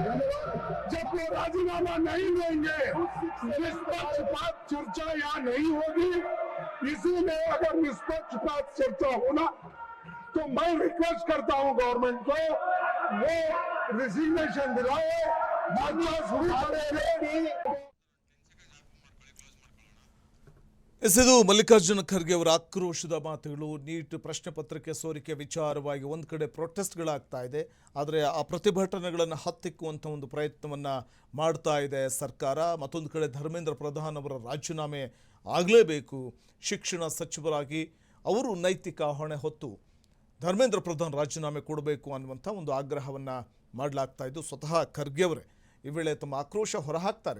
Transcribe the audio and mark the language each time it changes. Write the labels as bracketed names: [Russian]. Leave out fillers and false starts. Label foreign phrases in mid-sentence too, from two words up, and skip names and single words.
[Hindi] जब वो राजीनामा नहीं देंगे, निष्पक्षपात चर्चा यहाँ नहीं होगी। इसीलिए अगर निष्पक्षपात चर्चा होना तो मैं रिक्वेस्ट करता हूं गवर्नमेंट को, वो रिजिग्नेशन दिलाए, मामला शुरू करें। [Kannada] ಎಸೆದು ಮಲ್ಲಿಕಾರ್ಜುನ ಖರ್ಗೆ ಅವರ ಆಕ್ರೋಶದ ಮಾತುಗಳು. ನೀಟ್ ಪ್ರಶ್ನೆ ಪತ್ರಿಕೆ ಸೋರಿಕೆ ವಿಚಾರವಾಗಿ ಒಂದು ಕಡೆ ಪ್ರೊಟೆಸ್ಟ್ಗಳಾಗ್ತಾ ಇದೆ, ಆದರೆ ಆ ಪ್ರತಿಭಟನೆಗಳನ್ನು ಹತ್ತಿಕ್ಕುವಂಥ ಒಂದು ಪ್ರಯತ್ನವನ್ನು ಮಾಡ್ತಾ ಇದೆ ಸರ್ಕಾರ. ಮತ್ತೊಂದು ಕಡೆ ಧರ್ಮೇಂದ್ರ ಪ್ರಧಾನ್ ಅವರ ರಾಜೀನಾಮೆ ಆಗಲೇಬೇಕು, ಶಿಕ್ಷಣ ಸಚಿವರಾಗಿ ಅವರು ನೈತಿಕ ಹೊಣೆ ಹೊತ್ತು ಧರ್ಮೇಂದ್ರ ಪ್ರಧಾನ್ ರಾಜೀನಾಮೆ ಕೊಡಬೇಕು ಅನ್ನುವಂಥ ಒಂದು ಆಗ್ರಹವನ್ನು ಮಾಡಲಾಗ್ತಾ ಇದ್ದು, ಸ್ವತಃ ಖರ್ಗೆ ಅವರೇ ಈ ವೇಳೆ ತಮ್ಮ ಆಕ್ರೋಶ ಹೊರಹಾಕ್ತಾರೆ.